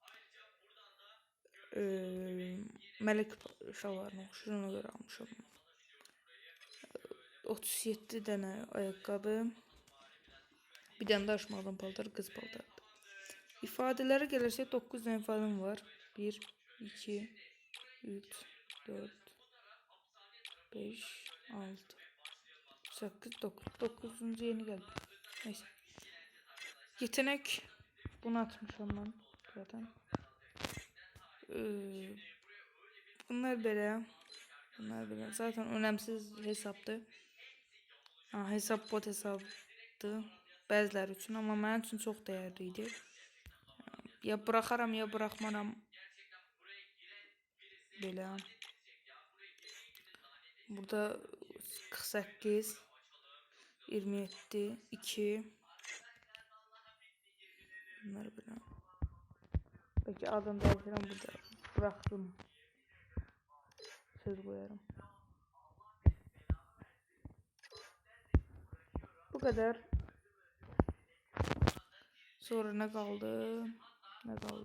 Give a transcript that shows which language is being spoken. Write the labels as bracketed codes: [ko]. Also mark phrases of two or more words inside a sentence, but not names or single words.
[az] Melek şalvarına oxşuyur, ona görə almışam. 37 dənə ayaqqabı. Bir dənə də aşmaqdan paltar, qız paltarıdır. İfadelərə gəlirsək 9 dənə ifadəm var. [tr] 1, 2, 3, 4, 5, 6, 8, 9. 9. yeni geldi. Neyse. Yetenek. Bunu atmışam ben zaten. [az] Bunlar belə. Bunlar belə. [tr] Zaten önemsiz hesaptı. Hesap bot hesaptı. [az] Bəziləri üçün, amma mənim üçün çox dəyərli idi. Ya bıraxaram, ya bıraxmaram. Belə. Burada 48, 27, 2. Bunlar belə. Peki adını dəyişirəm burada. Bıraxdım. Söz qoyarım. [tr] Bu kadar. Sonra ne kaldı? Ne kaldı?